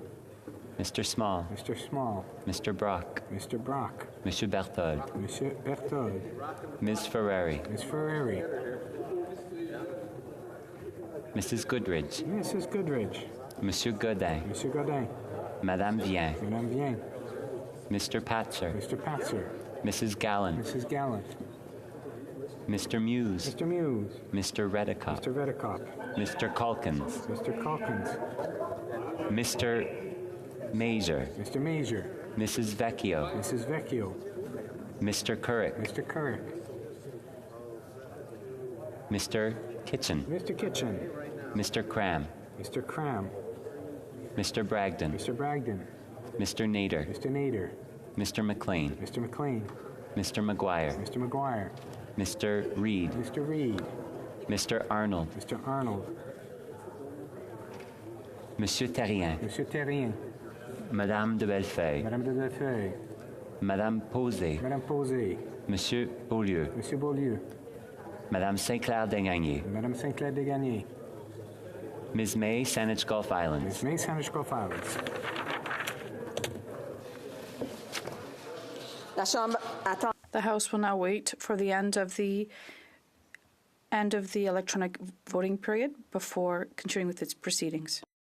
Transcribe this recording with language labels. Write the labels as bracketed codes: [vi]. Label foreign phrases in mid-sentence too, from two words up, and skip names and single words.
[en] Mr. Small. Mr. Small. Mr. Brock. Mr. Brock. Monsieur Berthold. Monsieur Berthold. Ms. Ferrari. Ms. Ferrari. Mrs. Goodridge. Mrs. Goodridge. Monsieur Godin. Monsieur Godin. Madame Vien. Madame Vien. Mr. Patzer. Mr. Patzer. Mrs. Gallant. Mrs. Gallant. Mr. Muse. Mr. Muse. Mr. Redicott. Mr. Redicott. Mr. Calkins. Mr. Calkins. Mr. Major. Mr. Major. Mrs. Vecchio. Mrs. Vecchio. Mr. Couric. Mr. Couric. Mr. Kitchen. Mr. Kitchen. Mr. Cram. Mr. Cram. Mr. Bragdon. Mr. Bragdon. Mr. Nader. Mr. Nader. Mr. McLean. Mr. McLean. Mr. McGuire. Mr. McGuire. Mr. Reed. Mr. Reed. Mr. Arnold. Mr. Arnold. Monsieur Terrien. Monsieur Terrien. Madame de Bellefeuille. Madame de Bellefeuille. Madame Posé. Madame Posé. Monsieur Beaulieu. Monsieur Beaulieu. Madame Saint-Clair Desgagnés. Madame Saint-Clair Desgagnés. Ms. May, Saanich Gulf Islands. Ms. May, Saanich Gulf Islands. The House will now wait for the end of the electronic voting period before continuing with its proceedings.